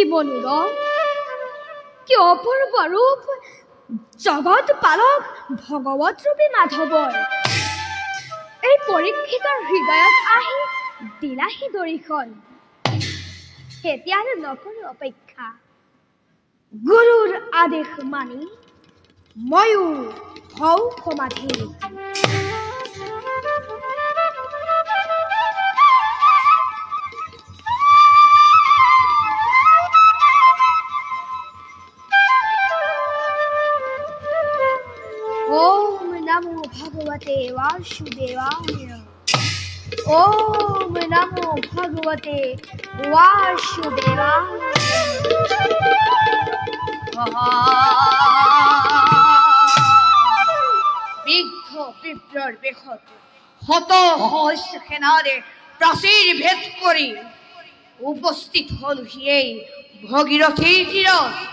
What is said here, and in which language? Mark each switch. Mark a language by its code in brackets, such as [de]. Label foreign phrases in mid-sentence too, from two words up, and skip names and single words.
[as] মনোরম, কি অপূর্ব রূপ জগৎ পালক ভগৱত ৰূপী মাধৱৰ। এই পৰীক্ষিতৰ হৃদয়ত আহি দিলাহি দৰিখন। এতিয়া আৰু নকৰো অপেক্ষা, গুৰুৰ আদেশ মানি ময়ো হওঁ সমাধি। [sa] ओम नमो भगवते वासुदेवाय। ओम नमो भगवते वासुदेवाय। [as] বিদ্ধ বিপ্ৰৰ বেশত শত সহস্ৰ সেনাৰে প্ৰাচীৰ ভেদ কৰি উপস্থিত হল সেই ভগীৰথীৰ তীৰত।